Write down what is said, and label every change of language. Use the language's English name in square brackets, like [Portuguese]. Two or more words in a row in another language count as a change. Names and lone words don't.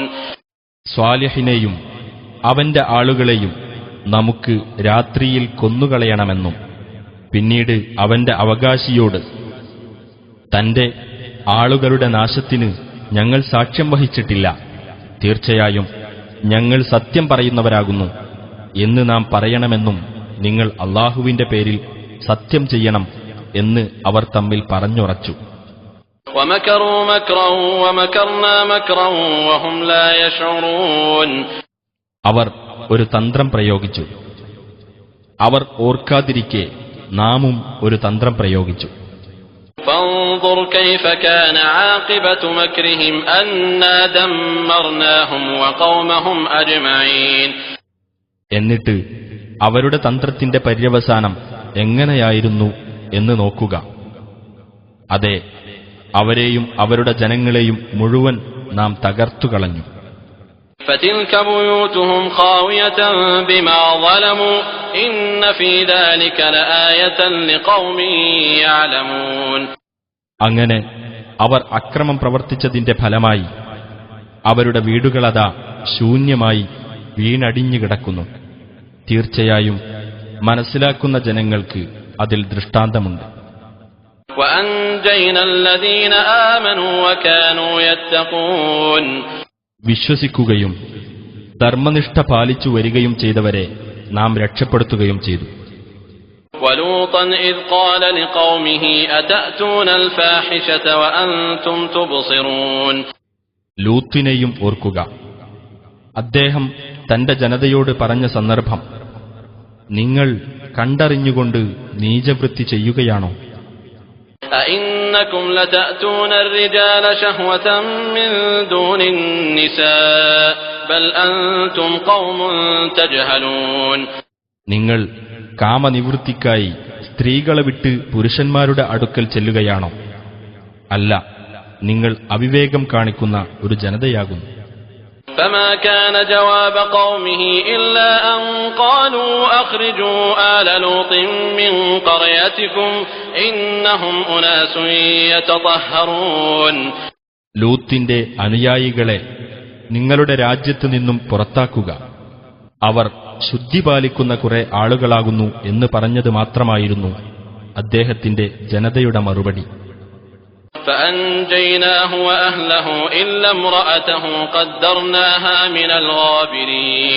[Malayalam] സ്വാലിഹിനെയും അവന്റെ ആളുകളെയും നമുക്ക് രാത്രിയിൽ കൊന്നുകളയണമെന്നും പിന്നീട് അവന്റെ അവകാശിയോട് തന്റെ ആളുകളുടെ നാശത്തിന് ഞങ്ങൾ സാക്ഷ്യം വഹിച്ചിട്ടില്ല, തീർച്ചയായും ഞങ്ങൾ സത്യം പറയുന്നവരാകുന്നു എന്ന് നാം പറയണമെന്നും നിങ്ങൾ അല്ലാഹുവിന്റെ പേരിൽ സത്യം ചെയ്യണം എന്ന് അവർ തമ്മിൽ പറഞ്ഞുറച്ചു. [Arabic] ومكروا مكرا ومكرنا مكرا وهم لا يشعرون. [Malayalam] അവർ ഒരു തന്ത്രം പ്രയോഗിച്ചു. അവർ ഓർക്കാതിരിക്കെ നാമും ഒരു തന്ത്രം പ്രയോഗിച്ചു. [Arabic] فانظر كيف كان عاقبة مكرهم أنا دمرناهم وقومهم أجمعين. [Malayalam] എന്നിട്ട് അവരുടെ തന്ത്രത്തിന്റെ പര്യവസാനം എങ്ങനെയായിരുന്നു എന്ന് നോക്കുക. അതെ, അവരെയും അവരുടെ ജനങ്ങളെയും മുഴുവൻ നാം തകർത്തുകളഞ്ഞു. [Arabic] فتلك بيوتهم خاوية بما ظلموا إن في ذلك لآية لقوم يعلمون. [Malayalam] അങ്ങനെ അവർ അക്രമം പ്രവർത്തിച്ചതിന്റെ ഫലമായി അവരുടെ വീടുകളതാ ശൂന്യമായി വീണടിഞ്ഞു കിടക്കുന്നു. തീർച്ചയായും മനസ്സിലാക്കുന്ന ജനങ്ങൾക്ക് അതിൽ ദൃഷ്ടാന്തമുണ്ട്. [Arabic] وأنجينا الذين آمنوا وكانوا يتقون. [Malayalam] വിശ്വസിക്കുകയും ധർമ്മനിഷ്ഠ പാലിച്ചു വരികയും ചെയ്തവരെ നാം രക്ഷപ്പെടുത്തുകയും ചെയ്തു. [Arabic] وَلُوطًا إِذْ قَالَ لِقَوْمِهِ أَتَأْتُونَ الْفَاحِشَةَ وَأَنْتُمْ تُبْصِرُونَ [Malayalam] ലൂത്തിനെയും ഓർക്കുക. അദ്ദേഹം തന്റെ ജനതയോട് പറഞ്ഞ സന്ദർഭം, നിങ്ങൾ കണ്ടറിഞ്ഞുകൊണ്ട് നീചവൃത്തി ചെയ്യുകയാണോ? [Arabic] أَإِنَّكُمْ لَتَأْتُونَ الرِّجَالَ شَهْوَةً مِّن دُونِ النِّسَاءِ بَلْ أَنْتُمْ قَوْمٌ تَجْهَلُونَ [Malayalam] നിങ്ങൾ കാമനിവൃത്തിക്കായി സ്ത്രീകളെ വിട്ട് പുരുഷന്മാരുടെ അടുക്കൽ ചെല്ലുകയാണോ? അല്ല, നിങ്ങൾ അവിവേകം കാണിക്കുന്ന ഒരു ജനതയാകുന്നു. [Arabic] فما كان جواب قومه إلا أن قالوا أخرجوا آل لوط من قريتكم إنهم أناس يتطهرون [Malayalam] ലൂത്തിന്റെ അനുയായികളെ നിങ്ങളുടെ രാജ്യത്തു നിന്നും പുറത്താക്കുക, അവർ ശുദ്ധി പാലിക്കുന്ന കുറെ ആളുകളാകുന്നു എന്ന് പറഞ്ഞത് മാത്രമായിരുന്നു അദ്ദേഹത്തിന്റെ ജനതയുടെ മറുപടി. [Arabic] فأنجيناه وأهله إلا امرأته قدرناها من الغابرين